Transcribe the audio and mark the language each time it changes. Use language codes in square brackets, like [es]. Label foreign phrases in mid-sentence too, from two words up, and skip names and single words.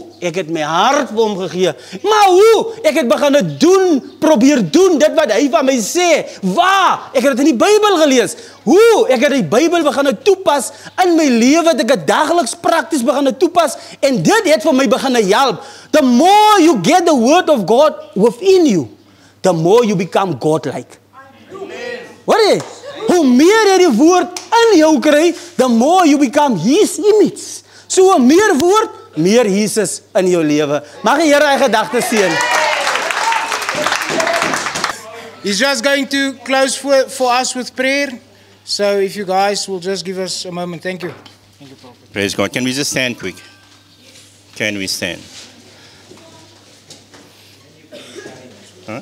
[af] Ek het my hart vir hom gegee. Maar hoe? Ek het begin doen, probeer doen, dit wat hy van my sê. Waar? Ek het dit in die Bybel gelees. Hoe? Ek het die Bybel begin toepas in my lewe, dat ek het dageliks prakties begin toepas, en dit het vir my begin help. [en] The more you get the word of God within you, the more you become God-like. [af] Wat is? Hoe meer jy die woord in jou kry, [en] the more you become His image. [af] So meer woord, meer Jesus in jou lewe. Mag die Here hy gedagtes seën. [en] He's just going to close for us with prayer. So if you guys will just give us a moment. Thank you. Thank you, Prophet. Praise God. Can we just stand quick? Can we stand? Huh?